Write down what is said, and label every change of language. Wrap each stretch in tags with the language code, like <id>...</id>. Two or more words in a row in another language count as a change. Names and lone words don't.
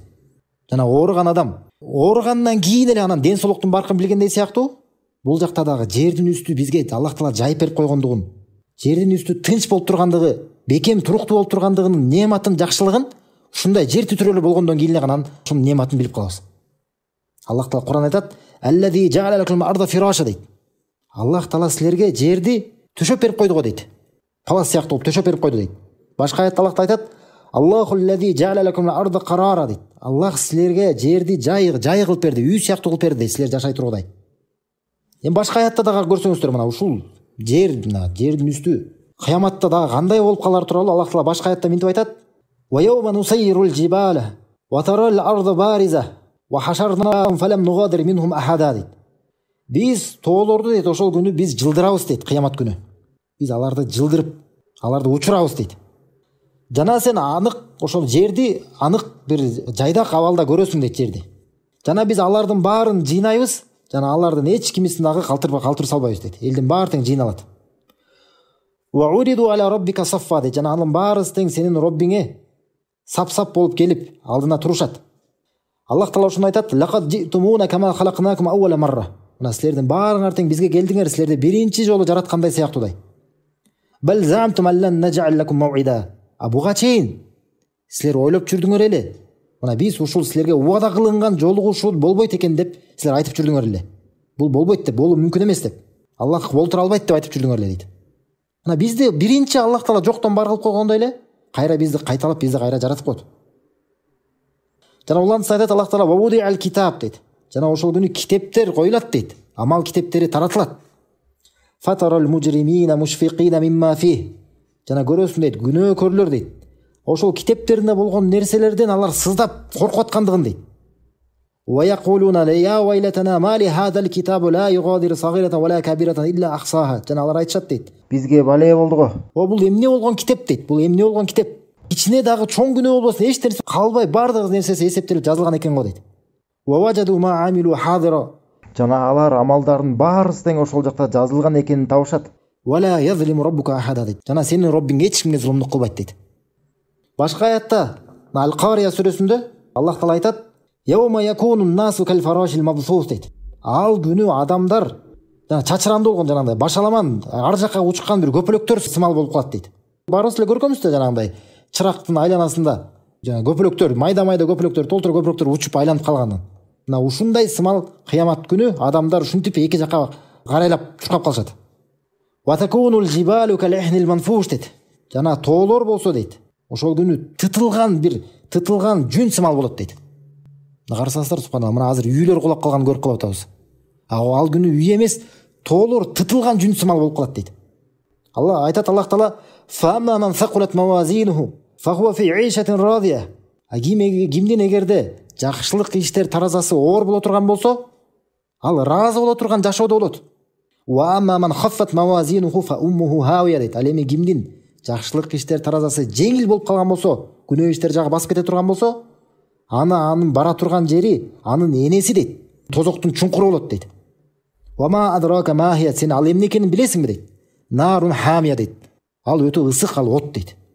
<ky>Жана ооруган адам ооругандан кийин эле анан ден соолуктун баркын билгендей сыяктуу, бул жакта дагы жердин үстү бизге Аллах Таала жайып берип койгондугун, жердин үстү тынч болуп тургандыгы, бекем туруктуу болуп тургандыгынын неематын, жакшылыгын ушундай жер титирөөлөр болгондон кийин эле анан ушунун неематын билип калабыз. Аллах Таала Куран айтат:</ky> <ar>"الذي جعل لكم الأرض فراشا"</ar> <ky>дейт. Аллах Таала силерге жерди төшөп берип койду го дейт. Палас сыяктуу болуп төшөп берип койду дейт. Башка аятта Аллах айтат:</ky> <ar>"الله الذي جعل لكم الأرض قرارا"</ar> <ky>дейт. Аллах силерге жерди жай кылып берди, үй сыяктуу кылып берди, силер жашай тургудай. Эми башка аятта дагы көрсөңүздөр, мына ушул жердин үстү кыяматта дагы кандай болуп калары тууралуу Аллах Таала башка аятта мынтип айтат:</ky> <ar>"ويوم نسير الجبال وترى الأرض بارزة وحشرناهم فلم نغادر منهم أحدا" дейт.</ar> <ky>Биз тоолорду дейт, ошол күнү биз жылдырабыз дейт, кыямат күнү. Биз аларды жылдырып, аларды учурабыз дейт. Жана сен анык ошол жерди анык бир жайдак абалда көрөсүң дейт жерди. Жана биз алардын баарын жыйнайбыз, жана алардын эч кимисин дагы калтыр салбайбыз дейт. Элдин баары тең жыйналат.</ky> <ar>"وعرضوا على ربك صفا" дейт.</ar> <ky>Жана анын баарысы тең сенин Роббиңе сап-сап болуп келип алдына турушат. Аллах Таала ошону айтат:</ky> <ar>"لقد جئتمونا كما خلقناكم أول مرة"</ar> <ky>Мына силердин баарыңар тең бизге келдиңер, силерди биринчи жолу жараткандай сыяктуудай.</ky> <ar>"بل زعمتم ألن نجعل لكم موعدا"</ar> <ky>буга чейин силер ойлоп жүрдүңөр эле. Мына биз ушул силерге убада кылынган жолугушуу болбойт экен деп силер айтып жүрдүңөр эле. Бул болбойт деп, болуу мүмкүн эмес деп. Аллах болтура албайт деп айтып жүрдүңөр эле дейт. Мына бизди биринчи Аллах Таала жоктон бар кылып койгондой эле кайра бизди кайталап, бизди кайра жаратып койду. Жана улантса айтат Аллах Таала:</ky> <ar>"ووضع الكتاب"</ar> <ky>дейт. жана ошол күнү китептер коюлат дейт, амал китептери таратылат.</ky> <ar>فترى المجرمين مشفقين مما فيه.</ar> <ky>Жана көрөсүң дейт, күнөөкөрлөр дейт, ошол китептеринде болгон нерселерден алар сыздап коркуп аткандыгын дейт.</ky> <ar>ويقولون يا ويلتنا مال هذا الكتاب لا يغادر صغيرة ولا كبيرة إلا أحصاها.</ar> <ky>Жана алар айтышат дейт, бизге бале болду го. Бул эмне болгон китеп дейт, бул эмне болгон китеп? Ичине дагы чоң күнөө болбосун эч нерсе калбай, бардык нерсеси эсептелип жазылган экен го дейт.</ky> <ar>ووجدوا ما عملوا حاضرا.</ar> <ky>Жана алар амалдардын баарысы тең ошол жакта жазылган экенин табышат.</ky> <ar>ولا يظلم ربك أحدا дейт.</ar> <ky>Жана сенин Роббиң эч кимге зулумдук кылбайт дейт. Башка аятта Ал-Кария сүрөсүндө Аллах Таала айтат:</ky> <ar>"يوم يكون الناس كالفراش المبثوث" дейт.</ar> <ky>Ал күнү адамдар жана чачырандуу болгон, жанагындай башаламан ар жакка учкан бир көпөлөктөр сымал болуп калат дейт. Баарыбыз эле көргөнбүз да, жанагындай чырактын айланасында жана көпөлөктөр, майда көпөлөктөр, толтура көпөлөктөр учуп айланып калганын. Мына ушундай сымал кыямат күнү адамдар ушинтип эки жакка карайлап чуркап калышат.</ky> <ar>وتكون الجبال كالعهن المنفوش дейт.</ar> <ky>Жана тоолор болсо дейт, ошол күнү тытылган жүн сымал болот дейт. Карасаңыздар, субханалла, мына азыр үйлөр кулап калганын көрүп калып атабыз. Ал күнү үй эмес, тоолор тытылган жүн сымал болуп калат дейт.</ky> <ar>Алла айтат, Аллах Таала: "فأما من ثقلت موازينه فهو في عيشة راضية."</ar> <ky>Кимдин эгерде жакшылык иштер таразасы оор боло турган болсо, ал ыраазы боло турган жашоодо болот.</ky> <ar>وأما من خفت موازينه فأمه هاوية дейт.</ar> <ky>Ал эми кимдин жакшылык иштер таразасы жеңил болуп калган болсо, күнөө иштер жагы басып кете турган болсо, анын бара турган жери анын энеси дейт, тозоктун чуңкуру болот дейт.</ky> <ar>وما أدراك ما هيه,</ar> <ky>сен ал эмне экенин билесиңби дейт.</ky> <ar>نار حامية</ar> <ky>дейт. Ал өтө ысык, ал от дейт.</ky>